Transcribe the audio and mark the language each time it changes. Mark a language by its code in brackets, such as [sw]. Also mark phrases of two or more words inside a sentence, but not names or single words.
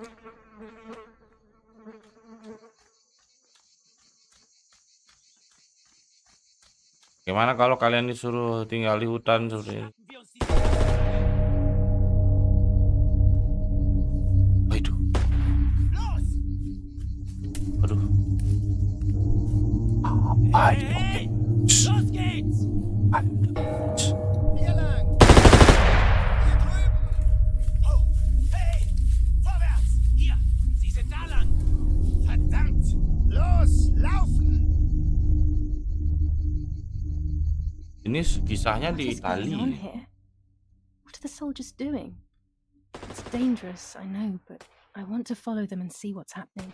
[id] Gimana kalau kalian disuruh tinggal di hutan seperti ini? Aduh. Aduh. Oke. [de] Los geht's! Hier lang! Hier drüben! Oh, hey! Vorwärts! Hier! Sie sind da lang! Verdammt! Los, laufen! [id] Ini kisahnya [en] What [id] di [en] is going on [id] Italia. [en] here? What are the soldiers doing? It's dangerous, I know, but I want to follow them and see what's happening.